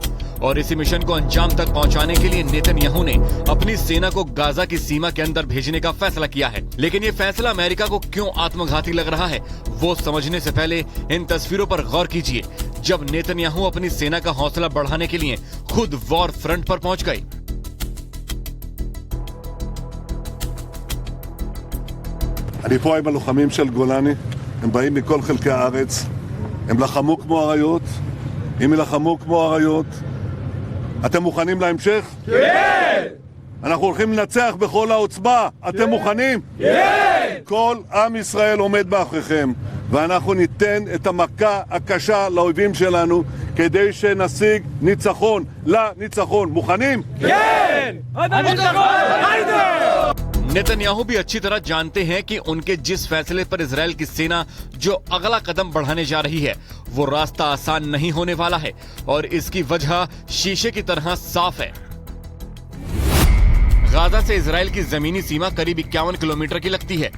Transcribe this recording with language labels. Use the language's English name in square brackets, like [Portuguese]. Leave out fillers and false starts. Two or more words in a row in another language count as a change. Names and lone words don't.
[Hindi] और इसी मिशन को अंजाम तक पहुंचाने के लिए नेतन्याहू ने अपनी सेना को गाजा की सीमा के अंदर भेजने का फैसला किया है। लेकिन ये फैसला अमेरिका को क्यों आत्मघाती लग रहा है, वो समझने से पहले इन तस्वीरों पर गौर कीजिए, जब नेतन्याहू अपनी सेना का हौसला बढ़ाने के लिए खुद [English] war front [Hindi] पर पहुंच गए। [Hebrew] אני פה עם הלוחמים של גולני, הם באים מכל חלקי הארץ, הם לחמו כמו אריות, אם ילחמו כמו אריות, אתם מוכנים להמשך? כן! אנחנו הולכים לנצח בכל העוצמה, אתם מוכנים? כן! כל עם ישראל עומד מאחוריכם, ואנחנו ניתן את המכה הקשה לאויבים שלנו, כדי שנשיג ניצחון, לניצחון. מוכנים? כן! [Hindi] नेतन्याहू भी अच्छी तरह जानते हैं कि उनके जिस फैसले पर इजरायल की सेना जो अगला कदम बढ़ाने जा रही है वो रास्ता आसान नहीं होने वाला है, और इसकी वजह शीशे की तरह साफ है। गाजा से इजरायल की जमीनी सीमा करीब 51 किलोमीटर की लगती है।